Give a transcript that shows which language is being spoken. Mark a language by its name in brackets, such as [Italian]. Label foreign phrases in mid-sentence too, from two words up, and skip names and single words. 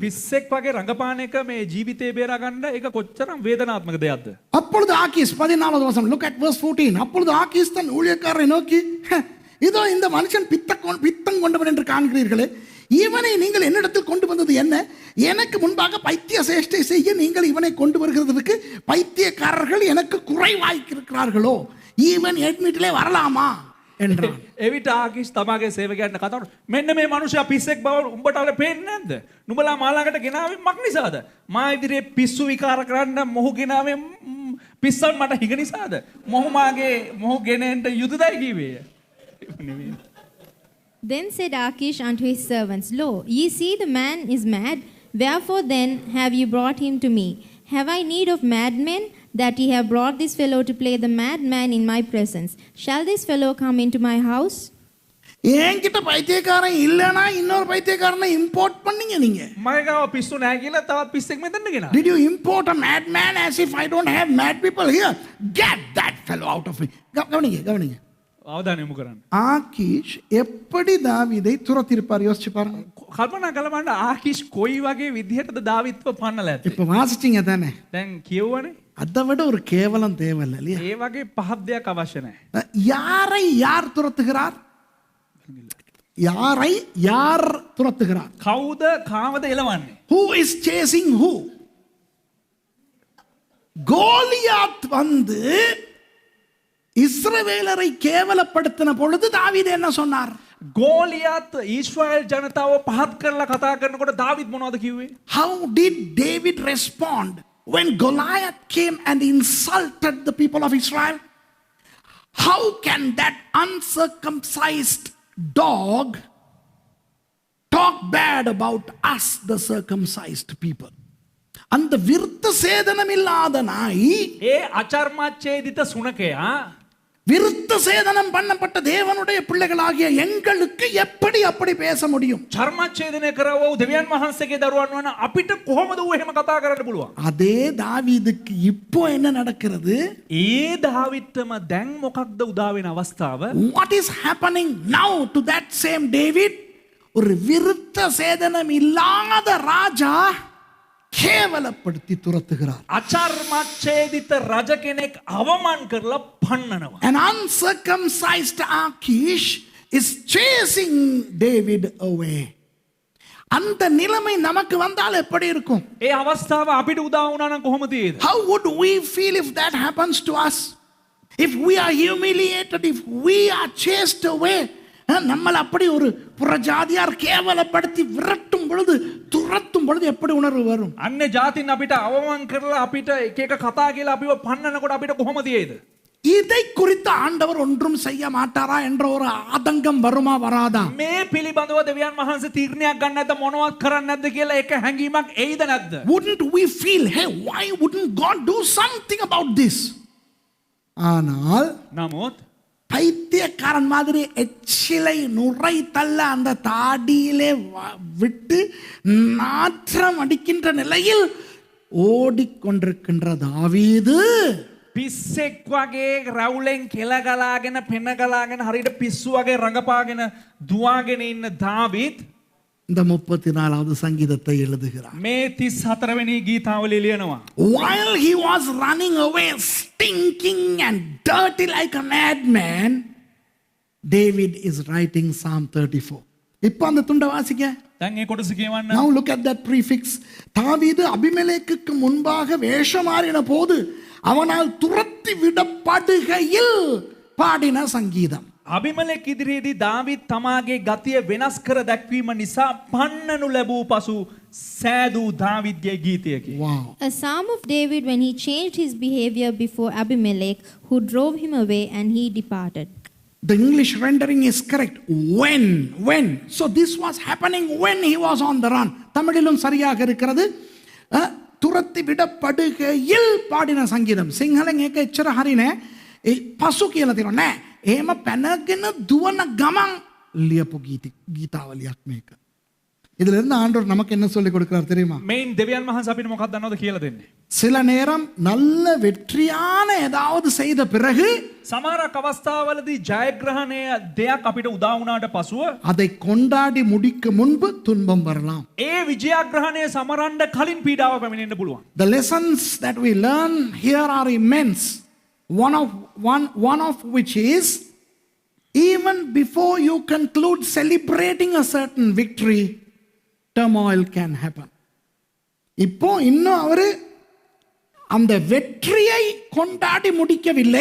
[Sinhala] පිස්සෙක් වගේ රංගපාන එක මේ ජීවිතේ බේරා ගන්න ඒක කොච්චරම් වේදනාත්මක දෙයක්ද? [Tamil] அப்பொழுது ஆகீஸ் 14வது வசனம், [English] look at verse 14. [Tamil] அப்பொழுது ஆகீஸ் தன் ஊழியக்காரரை நோக்கி, இதோ இந்த மனுஷன் பித்தம் கொண்டவன் என்று காண்கிறீர்களே, இவனை நீங்கள் என்னிடத்தில் கொண்டு வந்தது என்ன? எனக்கு முன்பாக பைத்திய சேஷ்டை செய்ய நீங்கள் இவனை கொண்டு வருகிறதுக்கு பைத்தியக்காரர்கள் எனக்கு குறைவாய்க்கிறார்களோ? இவன் எட்மிட்டிலே வரலாமா என்றான். [Sinhala] එවිට ආකිෂ් තමාගේ සේවකයන්ට කතා කරනවා, මෙන්න මේ මිනිහා පිස්සෙක් බව උඹට අර පේන්නේ නැද්ද? නුඹලා මාළඟට ගෙනාවේ මක් නිසාද? මා ඉදිරියේ පිස්සු විකාර කරන්න මොහු ගෙනාවේ පිස්සන් මට හිග නිසාද? මොහු ගෙනෙන්න යුතුයදයි කිව්වේ. [English] Then said Achish unto his servants, Lo, ye see the man is mad. Wherefore then have ye brought him to me? Have I need of madmen, that ye have brought this fellow to play the madman in my presence? Shall this fellow come into my house? [Tamil] என்கிட்ட பைத்தியக்காரன் இல்லைன்னா இன்னொரு பைத்தியக்காரனை இம்போர்ட் பண்ணீங்க நீங்க. [Sinhala] මගේ පිස්සු නැහැ කියලා තවත් පිස්සෙක් මෙතන ගෙනා. [English] Did you import a madman as if I don't have mad people here? Get that fellow out of me. [Tamil] கவனிங்க. [Sinhala] අවධානය යොමු කරන්න. [Tamil] ஆகீஷ் எப்படி தாவீதை துரத்திருப்பார் யோசிச்சு பாருங்க. [Sinhala] කල්පනා කළ බලන්න ආකිෂ් කොයි වගේ විදිහටද දාවිත්ව පන්නලා ඇත්තේ? [Tamil] இப்ப வாசிச்சீங்க தானே? [Sinhala] දැන් කියවනේ. [Tamil] அதை விட ஒரு கேவலம் தேவையில்ல இல்லையா? [Sinhala] ඒ වගේ පහක් දෙයක් අවශ්‍ය නැහැ. [Tamil] யாரை யார் துரத்துகிறார்? யாரை யார் துரத்துகிறார்? [Sinhala] කවුද කාමද එලවන්නේ? [English] Who is chasing who? [Tamil] கோலியாத் வந்து இஸ்ரவேலரை கேவலப்படுத்தின பொழுது தாவீது என்ன சொன்னார்? [Sinhala] ගෝලියත් ඊශ්‍රායල් ජනතාව පහත් කරලා කතා කරනකොට දාවිද් මොනවද කිව්වේ? [English] How did David respond when Goliath came and insulted the people of Israel? How can that uncircumcised dog talk bad about us, the circumcised people? [Tamil] அந்த விருத்த சேதனம் இல்லாத நாய், [Sinhala] ඒ අචර්මච්ඡේදිත සුනකයා [Tamil] விருத்த சேதனம் பண்ணப்பட்ட தேவனுடைய பிள்ளைகளாகிய எங்களுக்கு எப்படி அப்படி பேச முடியும்? [Sinhala] චර්මච්ඡේදනය කරව වූ දෙවියන් වහන්සේගේ දරුවන් වන අපිට කොහොමද ඌ එහෙම කතා කරන්න පුළුවන්? [Tamil] அதே தாவீதுக்கு இப்போ என்ன நடக்கிறது? [Sinhala] ඒ දාවිද්ටම දැන් මොකක්ද උදා වෙන අවස්ථාව? [English] What is happening now to that same David? [Tamil] ஒரு விருத்த சேதனம் இல்லாத ராஜா கேவலப்படுத்தி துரத்துகிறார். [Sinhala] අචර්මච්ඡේදිත රජ කෙනෙක් අවමන් කරලා පන්නනවා. [English] An uncircumcised Achish is chasing David away. [Tamil] அந்த நிலைமை நமக்கு வந்தால் எப்படி இருக்கும்? [Sinhala] ඒ අවස්ථාව අපිට උදා වුණා නම් කොහොමද තියෙද? [English] How would we feel if that happens to us? If we are humiliated, if we are chased away, [Tamil] நம்மள அப்படி ஒரு புறஜாதியார் கேவலப்படுத்தி விரட்டும் பொழுது, துரத்தும் பொழுது எப்படி உணர்வு வரும்? [Sinhala] අන්නේ ජාතින් අපිට අවමන් කරලා අපිට එක එක කතා කියලා අපිව පන්නනකොට අපිට කොහොමද තියෙද? [Tamil] இதை குறித்து ஆண்டவர் ஒன்றும் செய்ய மாட்டாரா என்ற ஒரு ஆதங்கம் வருமா வராதா? [Sinhala] මේ පිළිබඳව දෙවියන් වහන්සේ තීරණයක් ගන්න නැද්ද මොනවත් කරන්නේ නැද්ද කියලා එක හැඟීමක් එයිද නැද්ද? [English] Wouldn't we feel, hey, why wouldn't God do something about this? [Tamil] ஆனால் [Sinhala] නමුත් [Tamil] பைத்தியக்காரன் மாதிரி எச்சிலை நுரை தள்ள அந்த தாடியிலே விட்டு நாற்றம் அடிக்கின்ற நிலையில் ஓடிக்கொண்டிருக்கின்ற தாவீது [Sinhala] පිස්සෙක් වගේ රැවුලෙන් කෙල ගලාගෙන පෙන ගලාගෙන හරියට පිස්සු වගේ රඟපාගෙන දුවාගෙන ඉන්න දාවිද් [Tamil] இந்த 34வது சங்கீதத்தை எழுதுகிறார். [Sinhala] මේ 34 වෙනි ගීතාවලිය ලියනවා. [English] While he was running away stinking and dirty like a madman, David is writing Psalm 34. [Tamil] இப்போ அந்த துண்டை வாசிக்க. [Sinhala] දැන් මේ කොටස කියවන්න. [English] Now look at that prefix. [Tamil] தாவீது அபிமெலேக்குக்கு முன்பாக வேஷம் மாறின போது அவனால் துரத்தி விடப்படுகையில் பாடின சங்கீதம். [Sinhala] අබිමලෙක් ඉදිරියේදී දාවිද් තමාගේ ගතිය වෙනස් කර දැක්වීම නිසා පන්නනු ලැබූ පසු සෑදූ දාවිද්ගේ ගීතයකි. [English] Wow. A psalm of David when he changed his behavior before Abimelech, who drove him away and he departed. The English rendering is correct. When. So this was happening when he was on the run. [Tamil] தமிழிலும் சரியாக இருக்கிறது. துரத்தி விடப்படுகையில் பாடின சங்கீதம். [Sinhala] සිංහලෙන් ඒක එච්චර හරි නෑ. ඒ පසු කියලා තියෙනවා නෑ. එහෙම පැනගෙන දුවන ගමන් ලියපු ගීතාවලියක් මේක. [Tamil] இதுல இருந்து ஆண்டவர் நமக்கு என்ன சொல்லி கொடுக்கிறார் தெரியுமா? [Sinhala] මේන් දෙවියන් වහන්සේ අපිට මොකක්ද දන්නවද කියලා දෙන්නේ. [Tamil] சில நேரம் நல்ல வெற்றியான ஏதாவது செய்த பிறகு [Sinhala] සමහරක් අවස්ථාවලදී ජයග්‍රහණය දෙයක් අපිට උදා වුණාට පසුව [Tamil] அதை கொண்டாடி முடிக்க முன்பு துன்பம் வரலாம். [Sinhala] ඒ විජයග්‍රහණය සමරන්න කලින් පීඩාව පැමිණෙන්න පුළුවන්. [English] The lessons that we learn here are immense. One of which is, even before you conclude celebrating a certain victory, turmoil can happen. [Tamil] இப்போ இன்னும் அவரு அந்த வெற்றியை கொண்டாடி முடிக்கவில்லை.